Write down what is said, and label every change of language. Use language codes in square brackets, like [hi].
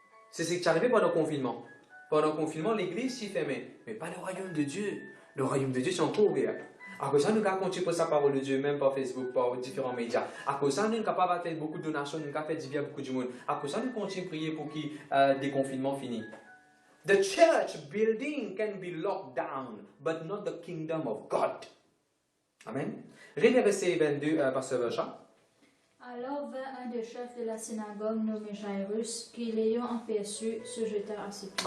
[fr] C'est ce qui est arrivé pendant le confinement. Pendant le confinement, l'église s'y fermait. Mais pas le royaume de Dieu. Le royaume de Dieu, c'est encore ouvert. À cause de ça, nous avons continué pour sa parole de Dieu, même par Facebook, par différents médias. À cause de ça, nous sommes capables de faire beaucoup de donations, nous avons fait du bien à beaucoup de monde. À cause de ça, nous continuons à prier pour que le déconfinement finisse. [en] The church building can be locked down, but not the kingdom of God. [fr] Amen. Regardez verset 22, Pasteur Berchamp. Alors vint un des chefs de la synagogue nommé Jairus, qui l'ayant aperçu, se jeta à ses pieds.